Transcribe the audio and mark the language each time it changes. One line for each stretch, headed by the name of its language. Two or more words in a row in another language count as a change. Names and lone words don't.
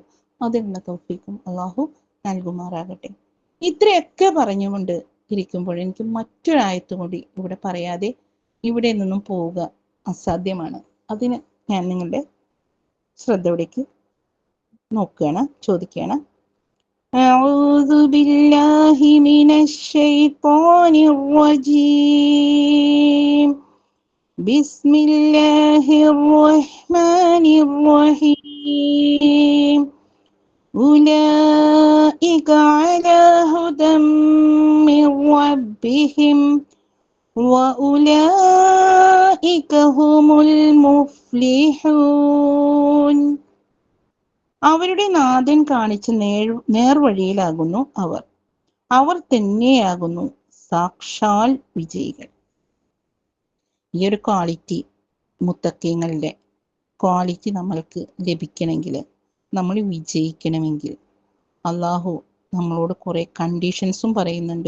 Malayalam: അതിനുള്ള തൗഫീഖും അള്ളാഹു നൽകുമാറാകട്ടെ. ഇത്രയൊക്കെ പറഞ്ഞുകൊണ്ട് ഇരിക്കുമ്പോൾ എനിക്ക് മറ്റൊരായത്ത് കൂടി ഇവിടെ പറയാതെ ഇവിടെ നിന്നും പോവുക അസാധ്യമാണ്. അതിന് ഞാൻ നിങ്ങളുടെ ശ്രദ്ധയോടേക്ക് നോക്കുകയാണ്, ചോദിക്കുകയാണ്.
Arabic: أعوذ بالله من الشيطان الرجيم. بسم الله الرحمن الرحيم. أولئك على هدى من ربهم وأولئك هم المفلحون.
Malayalam: അവരുടെ നാഥൻ കാണിച്ച നേർവഴിയിലാകുന്നു അവർ തന്നെയാകുന്നു സാക്ഷാൽ വിജയികൾ. ഈ ഒരു ക്വാളിറ്റി, മുത്തക്കീങ്ങളുടെ ക്വാളിറ്റി നമ്മൾക്ക് ലഭിക്കണമെങ്കിൽ, നമ്മൾ വിജയിക്കണമെങ്കിൽ അള്ളാഹു നമ്മളോട് കുറെ കണ്ടീഷൻസും പറയുന്നുണ്ട്.